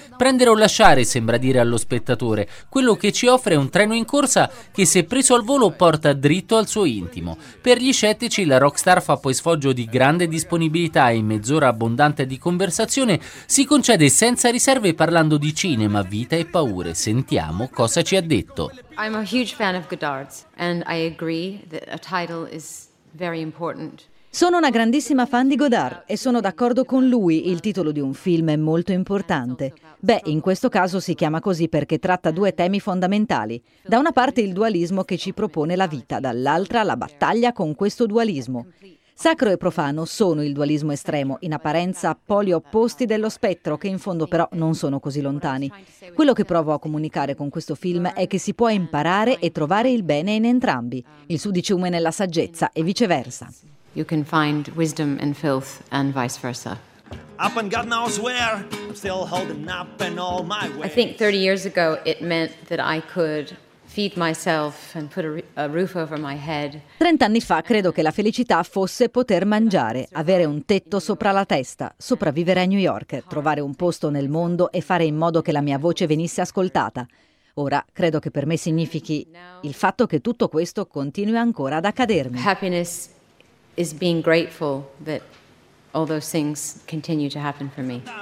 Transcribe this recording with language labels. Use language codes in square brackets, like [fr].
[it] Prendere o lasciare, sembra dire allo spettatore. Quello che ci offre è un treno in corsa che, se preso al volo, porta dritto al suo intimo. Per gli scettici, la rockstar fa poi sfoggio di grande disponibilità e in mezz'ora abbondante di conversazione si concede senza riserve parlando di cinema, vita e paure. Sentiamo cosa ci ha detto. [en] I'm a huge fan of Godard's and I agree that a title is very important. [it] Sono una grandissima fan di Godard e sono d'accordo con lui, il titolo di un film è molto importante. Beh, in questo caso si chiama così perché tratta due temi fondamentali. Da una parte il dualismo che ci propone la vita, dall'altra la battaglia con questo dualismo. Sacro e profano sono il dualismo estremo, in apparenza poli opposti dello spettro, che in fondo però non sono così lontani. Quello che provo a comunicare con questo film è che si può imparare e trovare il bene in entrambi, il sudiciume nella saggezza e viceversa. [en] You can find wisdom in filth and vice versa. Up and God knows where, I'm still holding up in all my ways. I think 30 years ago it meant that I could feed myself and put a roof over my head. [it] 30 anni fa credo che la felicità fosse poter mangiare, avere un tetto sopra la testa, sopravvivere a New York, trovare un posto nel mondo e fare in modo che la mia voce venisse ascoltata. Ora credo che per me significhi il fatto che tutto questo continui ancora ad accadermi. [en] Happiness is being grateful that all those things continue to happen for me.